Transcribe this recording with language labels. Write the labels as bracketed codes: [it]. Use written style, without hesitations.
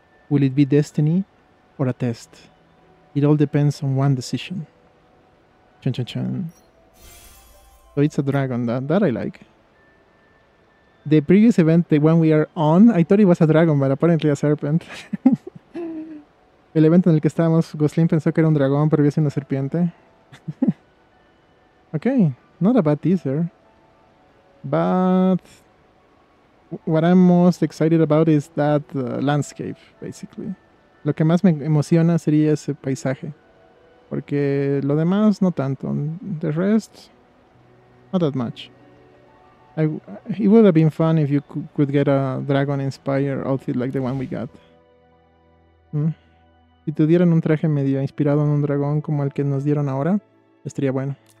[en] Will it be destiny or a test? It all depends on one decision. Chun chun chun. So it's a dragon, that I like. The previous event, the one we are on, I thought it was a dragon, but apparently a serpent. [es] El evento en el que estábamos, Glostlyn pensó que era un dragón, pero había sido una serpiente. [en] Okay, not a bad teaser. But what I'm most excited about is that landscape, basically. [es] Lo que más me emociona sería ese paisaje. Porque lo demás no tanto. [en] The rest, not that much. It would have been fun if you could get a dragon-inspired outfit like the one we got. [es] Si tuvieran un traje medio inspirado en un dragón como el que nos dieron ahora, estaría bueno.